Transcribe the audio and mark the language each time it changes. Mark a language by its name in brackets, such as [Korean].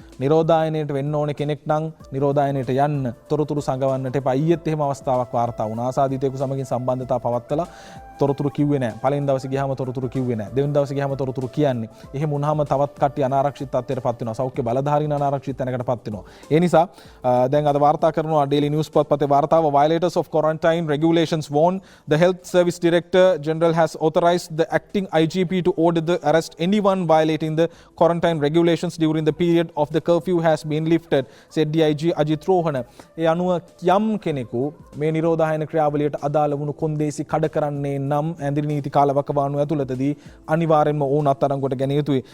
[Sinhala] නිරෝධායනයට වෙන්න ඕන කෙනෙක් නම් නිරෝධායනයට යන්න තොරතුරු සංගවන්නට එපා. ඊයේත් එහෙම අවස්ථාවක් වාර්තා වුණා. ආසාදිතයෙකු සමගින් සම්බන්ධතාව පවත්වලා තොරතුරු කිව්වේ නැහැ. පළවෙනි දවසේ ගියාම තොරතුරු කිව්වේ නැහැ. දෙවෙනි දවසේ ගියාම තොරතුරු කියන්නේ. එහෙම වුණාම තවත් කට්ටිය අනාරක්ෂිත තත්ත්වයටපත් වෙනවා. සෞඛ්‍ය බලධාරීන් අනාරක්ෂිත තැනකටපත් වෙනවා. ඒ නිසා දැන් අද වාර්තා කරනවා ඩේලි නිවුස් පුවත්පතේ වාර්තාව [English] violators of quarantine regulations warn the health service director general has authorized the acting IGP to order the arrest anyone violating the quarantine regulations during the period of the curfew has been lifted, said DIG Ajit Rohana. [Sinhala] ඒ අනුව යම් කෙනෙකු මේ නිරෝධායන ක්‍රියාවලියට අදාළ වුණු කොන්දේසි කඩ කරන්නේ නම් ඇඳරි නීති කාලවකවානුව ඇතුළතදී අනිවාර්යෙන්ම ඕන අත්අඩංගුවට ගැනීම යුතුයි.